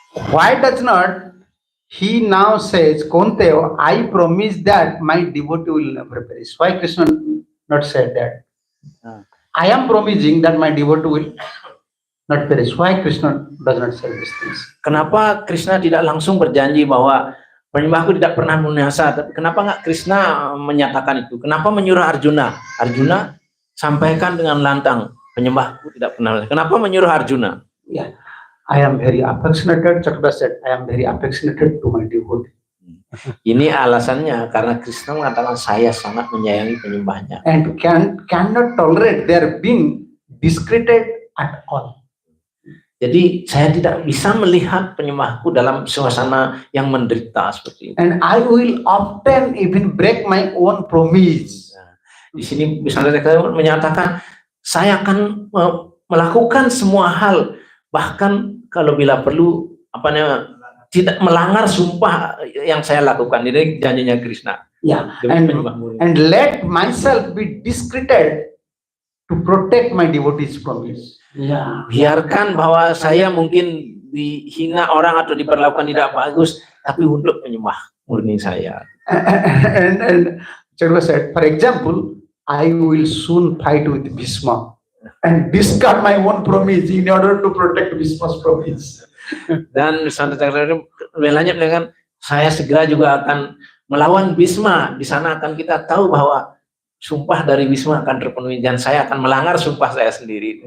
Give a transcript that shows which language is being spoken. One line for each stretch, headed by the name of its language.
English: Why does not He now says, Konteo, I promise that my devotee will never perish? Why Krishna not said that? I am promising that my devotee will not perish. Why Krishna does not say these things?
Indonesian: Kenapa Krishna tidak langsung berjanji bahwa penyembahku tidak pernah binasa? Tapi kenapa nggak Krishna menyatakan itu? Kenapa menyuruh Arjuna? Arjuna sampaikan dengan lantang, penyembahku tidak pernah. Kenapa menyuruh Arjuna?
English: Yeah, I am very affectionate. Chakravarti said, I am very affectionate to my devotee.
Indonesian: Ini alasannya, karena Krishna mengatakan saya sangat menyayangi penyembahnya.
English: And cannot tolerate their being discredited at all.
Indonesian: Jadi saya tidak bisa melihat penyembahku dalam suasana yang menderita seperti itu.
English: And I will often even break my own promise.
Indonesian: Di sini bisa menyatakan saya akan melakukan semua hal, bahkan kalau bila perlu tidak melanggar sumpah yang saya lakukan. Ini janjinya Krishna.
English: Yeah, and let myself be discredited to protect my devotees' promise. Yeah.
Indonesian: Biarkan bahwa saya mungkin dihina orang atau diperlakukan tidak bagus, tapi untuk penyembah murni saya.
English: And Chakravarti said, for example, I will soon fight with Bhishma and discard my own promise in order to protect Bhishma's promise.
Indonesian: Dan Santa Chakravarti lanjut dengan saya segera juga akan melawan Bhisma. Di sana akan kita tahu bahwa sumpah dari Bhisma akan terpenuhi dan saya akan melanggar sumpah saya sendiri.